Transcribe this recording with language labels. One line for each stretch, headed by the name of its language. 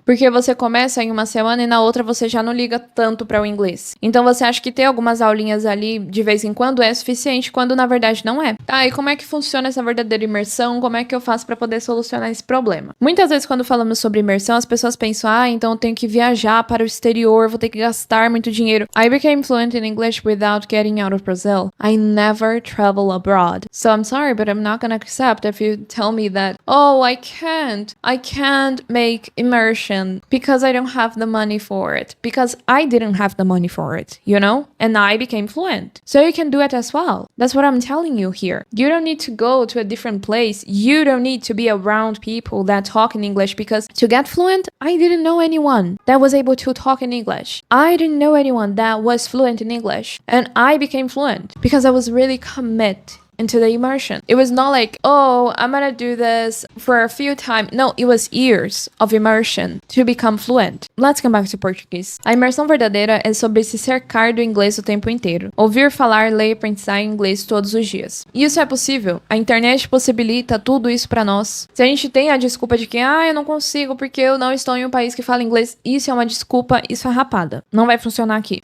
Portuguese: Porque você começa em uma semana e na outra você já não liga tanto para o inglês. Então, você acha que ter algumas aulinhas ali de vez em quando é suficiente, quando na verdade não é. Tá, e como é que funciona essa verdadeira imersão? Como é que eu faço para poder solucionar esse problema? Muitas vezes quando falamos sobre imersão, as pessoas pensam, então eu tenho que viajar para o exterior, vou ter que gastar muito dinheiro.
English: I became fluent in English without getting out of Brazil. I never travel abroad. So I'm sorry, but I'm not gonna accept if you tell me that, oh, I can't make immersion because I don't have the money for it. Because I didn't have the money for it, you know? And I became fluent. So you can do it as well. That's what I'm telling you here. You don't need to go to a different place. You don't need to be around people that talk in English because to get fluent, I didn't know anyone that was able to talk in English. I didn't know anyone that was fluent in English. And I became fluent because I was really committed into the immersion. It was not like, oh, I'm gonna do this for a few times. No, it was years of immersion to become fluent. Let's come back to Portuguese.
Portuguese: A imersão verdadeira é sobre se cercar do inglês o tempo inteiro. Ouvir, falar, ler e pensar em inglês todos os dias. E isso é possível. A internet possibilita tudo isso pra nós. Se a gente tem a desculpa de que, eu não consigo porque eu não estou em um país que fala inglês, isso é uma desculpa, isso é rapada. Não vai funcionar aqui.